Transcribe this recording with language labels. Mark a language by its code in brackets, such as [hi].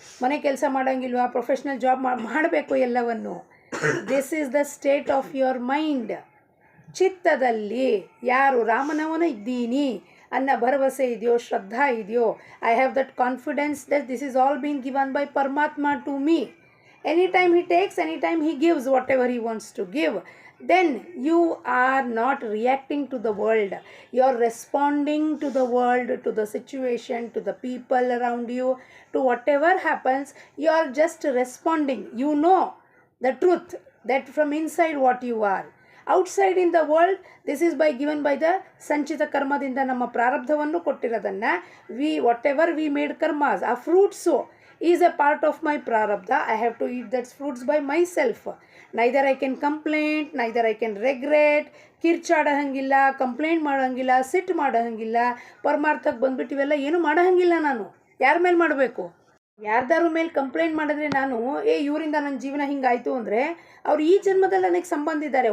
[kn] ಮನೆ ಕೆಲಸ ಮಾಡೋಂಗಿಲ್ವಾ? Professional job ಮಾಡಬೇಕು ಎಲ್ಲವನ್ನು. [en] This is the state of your mind. [kn] ಚಿತ್ತದಲ್ಲಿ ಯಾರು ರಾಮನವನ ಇದ್ದೀನಿ ಅನ್ನೋ ಭರವಸೆ ಇದೆಯೋ, ಶ್ರದ್ಧಾ ಇದೆಯೋ, [en] I have that confidence that this is all been given by ಪರಮಾತ್ಮ to me. Anytime he takes, anytime he gives whatever he wants to give, then you are not reacting to the world. You are responding to the world, to the situation, to the people around you, to whatever happens. You are just responding. You know the truth that from inside what you are. Outside in the world, this is given by the sanchita karmadinda [kn] ನಮ್ಮ ಪ್ರಾರಬ್ಧವನ್ನು ಕೊಟ್ಟಿರೋದನ್ನು [en] whatever we made karmas, ಆ fruits is a part of my prarabdha. I have to eat that fruits by myself. Neither I can complain, neither I can regret. [kn] ಕಿರ್ಚಾಡೋಂಗಿಲ್ಲ, complaint ಮಾಡೋಂಗಿಲ್ಲ, ಸಿಟ್ಟು ಮಾಡೋಂಗಿಲ್ಲ. ಪರಮಾರ್ಥಕ್ಕೆ ಬಂದ್ಬಿಟ್ಟು ಇವೆಲ್ಲ ಏನು ಮಾಡೋಂಗಿಲ್ಲ. ನಾನು ಯಾರ ಮೇಲೆ ಮಾಡಬೇಕು? ಯಾರ್ದಾರು ಮೇಲೆ ಕಂಪ್ಲೇಂಟ್ ಮಾಡಿದ್ರೆ ನಾನು ಇವರಿಂದ ನನ್ನ ಜೀವನ ಹಿಂಗಾಯಿತು ಅಂದರೆ ಅವ್ರು ಈ ಜನ್ಮದಲ್ಲಿ ನನಗೆ ಸಂಬಂಧ ಇದ್ದಾರೆ.